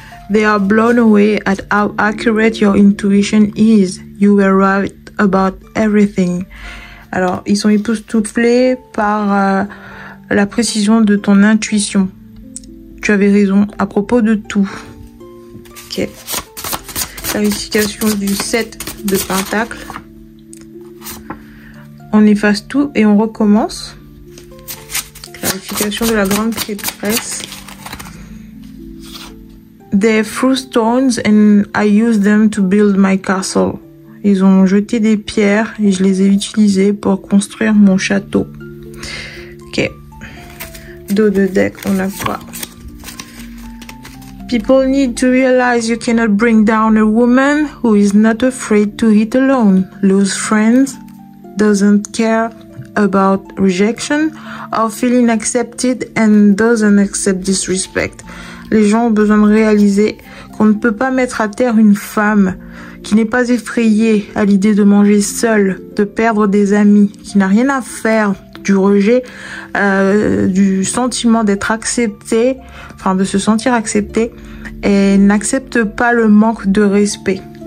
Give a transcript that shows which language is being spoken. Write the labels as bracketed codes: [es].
[en] They are blown away at how accurate your intuition is. You were right about everything. [fr] Alors, ils sont époustouflés par la précision de ton intuition. Tu avais raison à propos de tout. Ok. Clarification du 7 de Pentacle. On efface tout et on recommence. Clarification de la grande prêtresse. [en] They threw stones and I used them to build my castle. [fr] Ils ont jeté des pierres et je les ai utilisées pour construire mon château. Ok. Dos de deck, on a quoi? [en] People need to realize you cannot bring down a woman who is not afraid to hit alone, lose friends, doesn't care about rejection or feeling accepted and doesn't accept disrespect. [fr] Les gens ont besoin de réaliser qu'on ne peut pas mettre à terre une femme qui n'est pas effrayée à l'idée de manger seule, de perdre des amis, qui n'a rien à faire du rejet, du sentiment d'être acceptée, enfin de se sentir acceptée, et n'accepte pas le manque de respect.